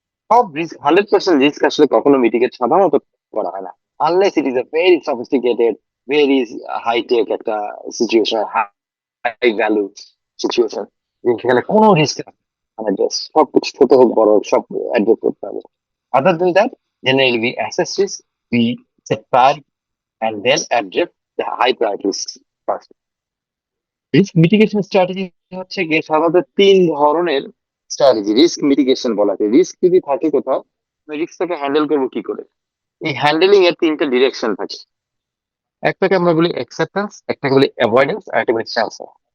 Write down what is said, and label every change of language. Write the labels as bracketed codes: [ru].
[bn] সব risk 100% risk আসলে কখনো মিটিগেট সাধারণত করা হয় না, [en] unless it is a very sophisticated, very high tech [bn] একটা সিচুয়েশন, হাই ভ্যালু সিচুয়েশন, যেখানে কোনো রিস্ক মানে জাস্ট সবকিছু ছোট হোক বড় হোক সব অ্যাড্রেস করতে হবে। [en] Other than that, generally we assess risk, we set priority and then address the high priority risks first. [bn] Risk mitigation strategy হচ্ছে গিয়ে সাধারণত 3 ধরনের স্ট্র্যাটেজি রিস্ক মিটিগেশন বলা হয়। রিস্ক যদি থাকে কোথাও, রিস্কটাকে হ্যান্ডেল করবো কি করে, এই হ্যান্ডেলিং এর 3টা ডিরেকশন থাকে। একটাকে আমরা বলি অ্যাকসেপ্টেন্স, একটাকে বলি অ্যাভয়েডেন্স, আর একটা বলি ট্রান্সফার।